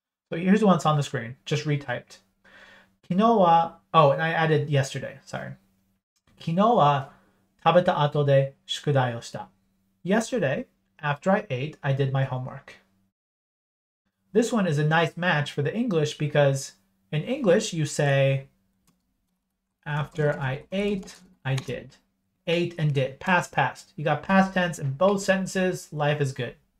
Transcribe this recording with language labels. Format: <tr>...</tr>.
<en>So here's the one that's on the screen, just retyped.</en> <ja>昨日は,</ja> <en>oh, and I added yesterday, sorry.</en> <ja>昨日は食べた後で宿題をした.</ja> <en>Yesterday, after I ate, I did my homework. This one is a nice match for the English because in English you say, after I ate, I did. Ate and did, past. You got past tense in both sentences, life is good.</en>